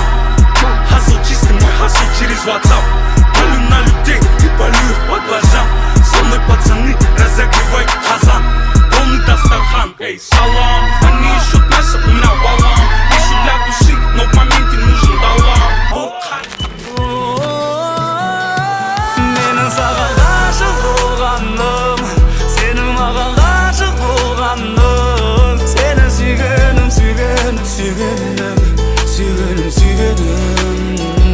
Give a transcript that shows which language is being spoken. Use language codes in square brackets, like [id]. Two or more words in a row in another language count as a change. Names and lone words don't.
[ru] Хасл чистый, мой хасл через WhatsApp. Палю на людей и палю их по глазам. Со мной пацаны, разогревай казан. Полный Дастархан, эй, салам. Они ищут мясо, у меня балам. Ищу для души, но в моменте нужен далам. [kk] Менің саған ғашық болғаным, сенің маған ғашық болғаным. Сені сүйгенім, сүйгенім, сүйгенім, сүйгенім, сүйгенім.